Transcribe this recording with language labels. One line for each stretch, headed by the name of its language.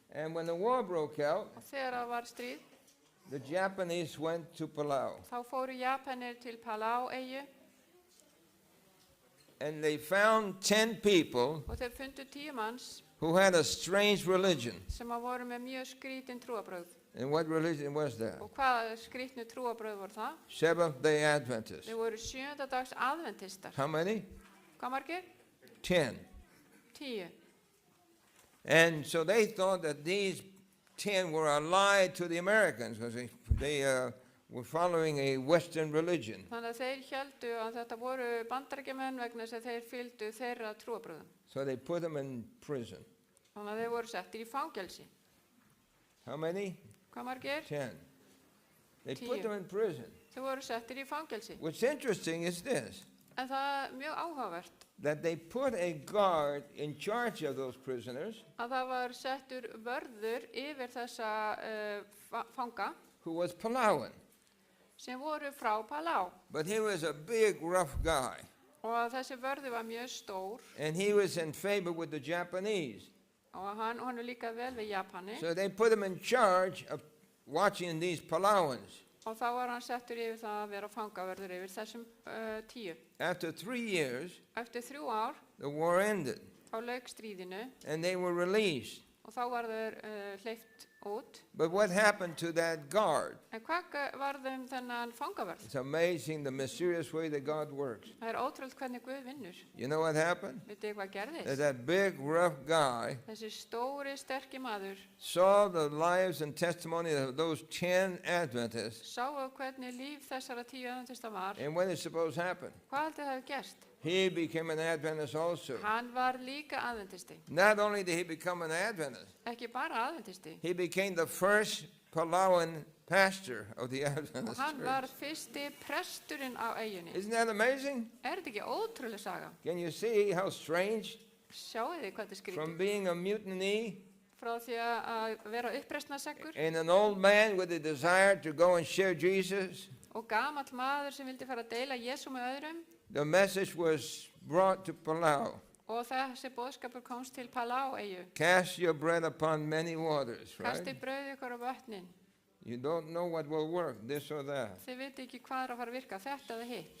English: And when the war broke out,
Icelandic: og þegar það var stríð,
English: the Japanese went to Palau.
Icelandic: þá fóru Japanir til Palau-eyju
English: And they found 10 people
Icelandic: og þeir fundu 10 manns
English: who had a strange religion.
Icelandic: sem að voru með mjög skrítin trúabrögð.
English: And what religion was that?
Icelandic: Og hvaða skrítnu trúabröð voru það?
English: Seventh-day Adventists.
Icelandic: Þeir voru 7. dags aðventistar.
English: How many?
Icelandic: Hvað margir?
English: 10.
Icelandic: 10.
English: And so they thought that these 10 were allied to the Americans because they were following a Western religion.
Icelandic: Þannig að þeir héldu að þetta voru bandaríkjamenn vegna þess að þeir fylgdu þeirra trúabröðum.
English: So they put them in prison.
Icelandic: Þannig að þeir voru settir í fangelsi.
English: How many?
Icelandic: Hvað margir?
English: 10. They put
Icelandic: 10.
English: them in prison.
Icelandic: Þeir voru settir í fangelsi.
English: What's interesting is this,
Icelandic: En það er mjög áhugavert
English: that they put a guard in charge of those prisoners
Icelandic: að það var settur vörður yfir þessa fanga
English: who was Palauan.
Icelandic: sem voru frá Palau.
English: But he was a big, rough guy.
Icelandic: Og þessi vörður var mjög stór
English: And he was in favor with the Japanese.
Icelandic: og honum líkaði vel við Japani.
English: So they put him in charge of watching these Palauans.
Icelandic: Og þá var hann settur yfir það að vera fangavörður yfir þessum 10.
English: After 3 years,
Icelandic: Eftir 3 ár
English: the war ended
Icelandic: þá lauk stríðinu
English: and they were released.
Icelandic: og þá var þeir hleypt út.
English: But what happened to that guard?
Icelandic: En hvað varð þennan fangavörð?
English: It's amazing the mysterious way that God works.
Icelandic: Það ótrúlegt hvernig Guð vinnur.
English: You know what happened?
Icelandic: Vitið hvað gerðist?
English: That big, rough guy
Icelandic: Þessi stóri, sterki maður
English: saw the lives and testimony of those 10 Adventists.
Icelandic: sáu hvernig líf þessara 10 aðventista var.
English: And what is supposed to happen?
Icelandic: Hvað haldið það hefði gerst?
English: He became an Adventist also.
Icelandic: Hann var líka aðventisti.
English: Not only did he become an Adventist,
Icelandic: Ekki bara aðventisti.
English: he became the first Palauan pastor of the
Icelandic: Og
English: Adventist
Icelandic: hann var
English: church.
Icelandic: fyrsti presturinn á eyjunni.
English: Isn't that amazing?
Icelandic: Er þetta ekki ótrúleg saga?
English: Can you see how strange?
Icelandic: Sjáu þið hvað þetta skrítið?
English: From being a mutiny
Icelandic: Frá því að vera uppreisnarseggur
English: and an old man with a desire to go and share Jesus,
Icelandic: og gamall maður sem vildi fara að deila Jesú með öðrum
English: the message was brought to Palau.
Icelandic: og þessi boðskapur komst til Palau-eyju.
English: Cast your bread upon many waters,
Icelandic: Kastið
English: right?
Icelandic: brauð ykkur á vötnin.
English: You don't know what will work, this or that.
Icelandic: Þið viti ekki hvað er að fara að virka, þetta eða hitt.